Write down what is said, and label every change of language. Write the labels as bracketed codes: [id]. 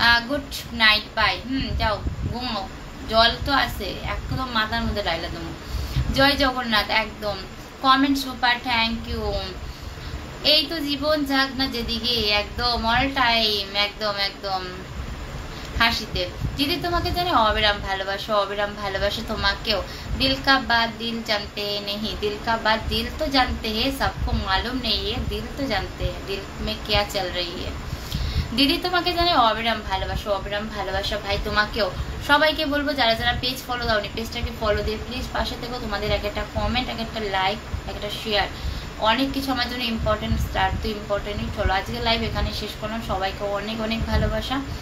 [bn] Good night bye. যাও ঘুমো, জল তো আছে একদম মাথার মধ্যে ডাইলা তুমি। জয় জগন্নাথ, একদম কমেন্ট সুপার, থ্যাংক ইউ। এই তো জীবন যাক না যেদিকে, একদম অল টাইম, একদম একদম হাসিতে। দিদি তোমাকে জানি অবিরাম ভালোবাসো, অবিরাম ভালোবাসো তোমাকেও। [hi] दिल का बात दिल जानते नहीं, दिल का बात दिल तो जानते हैं, सबको मालूम नहीं है, दिल तो जानते हैं दिल में क्या चल रही है। [bn] দিদি তোমাকে জানি অবিরাম ভালোবাসো, অবিরাম ভালোবাসা ভাই তোমাকেও। সবাইকে বলবো যারা যারা পেজ ফলো দাওনি পেজটাকে ফলো দিয়ে প্লিজ পাশে থেকো। তোমাদের এক একটা কমেন্ট, এক একটা লাইক, এক একটা শেয়ার, অনেক কিছু আমার জন্য ইম্পর্টেন্ট। স্টার্ট তো ইম্পর্টেন্টই। চলো আজকে লাইভ এখানে শেষ করলাম, সবাইকে অনেক অনেক ভালোবাসা।